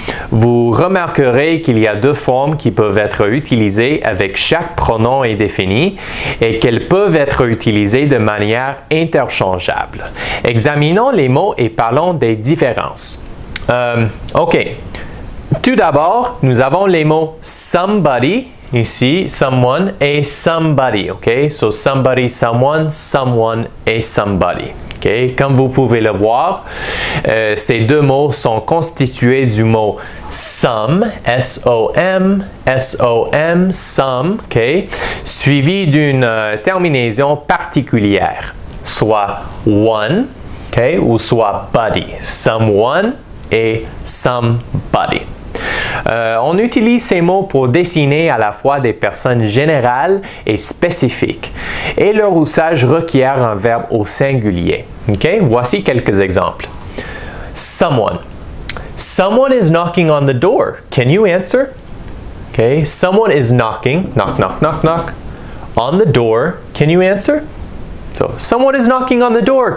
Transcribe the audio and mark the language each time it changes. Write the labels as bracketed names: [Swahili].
[French] Vous remarquerez qu'il y a deux formes qui peuvent être utilisées avec chaque pronom indéfini et qu'elles peuvent être utilisées de manière interchangeable. Examinons les mots et parlons des différences. OK. Tout d'abord, nous avons les mots somebody, ici, someone et somebody. [English] OK? [French] So somebody, someone et somebody. [English] Okay. [French] Comme vous pouvez le voir, ces deux mots sont constitués du mot some, S-O-M, S-O-M, some, okay, suivi d'une terminaison particulière, soit one, okay, ou soit buddy, someone et somebody. On utilise ces mots pour désigner à la fois des personnes générales et spécifiques, et leur usage requiert un verbe au singulier. Okay? Voici quelques exemples. [English] Someone. Someone is knocking on the door. Can you answer? Okay? Someone is knocking, knock, knock, knock, knock, on the door. Can you answer? So, someone is knocking on the door.